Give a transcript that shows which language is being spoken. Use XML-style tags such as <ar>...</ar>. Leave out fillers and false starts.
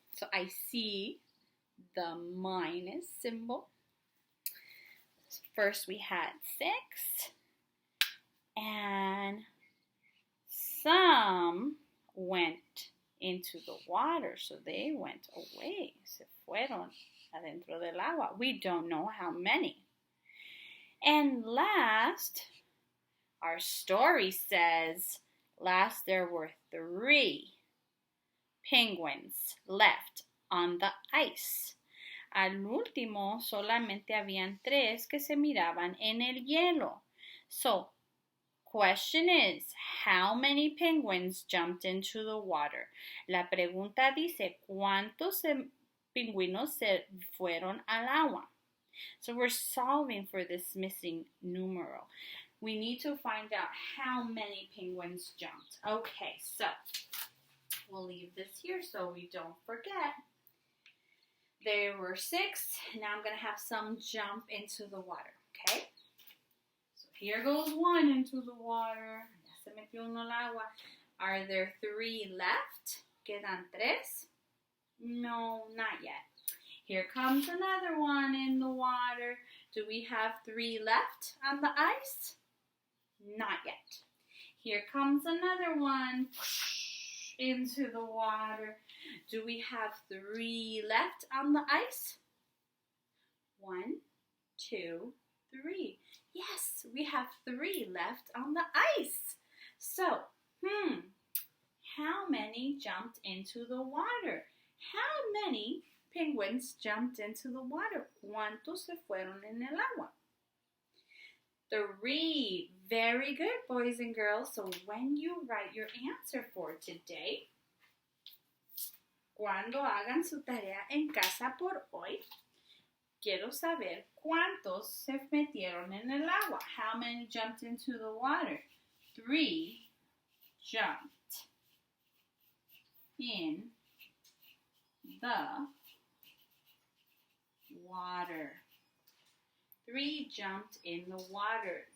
<en>So I see the minus symbol. First we had 6. And some went into the water. So they went away.</en> <es>Se fueron adentro del agua.</es> <en>We don't know how many. And last, our story says, last there were 3 penguins left on the ice.</en> <es>Al último, solamente habían 3 que se miraban en el hielo.</es> <en>So, question is, how many penguins jumped into the water?</en> <es>La pregunta dice, ¿cuántos pingüinos se fueron al agua?</es> <en>So we're solving for this missing numeral. We need to find out how many penguins jumped. Okay, so we'll leave this here so we don't forget. There were 6. Now I'm going to have some jump into the water, okay? So here goes 1 into the water.</en> <es>Ya se metió uno al agua.</es> <en>Are there 3 left?</en> <es>¿Quedan 3?</es> <en>No, not yet. Here comes another one in the water. Do we have 3 left on the ice? Not yet. Here comes another one into the water. Do we have 3 left on the ice? 1, 2, 3. Yes, we have 3 left on the ice. So, how many jumped into the water? How many penguins jumped into the water?</en> <es>¿Cuántos se fueron en el agua?</es> <en>3. Very good, boys and girls. So when you write your answer for today,</en> <es>cuando hagan su tarea en casa por hoy, quiero saber cuántos se metieron en el agua.</es> <en>How many jumped into the water? 3 jumped in the water. 3 jumped in the water.</en>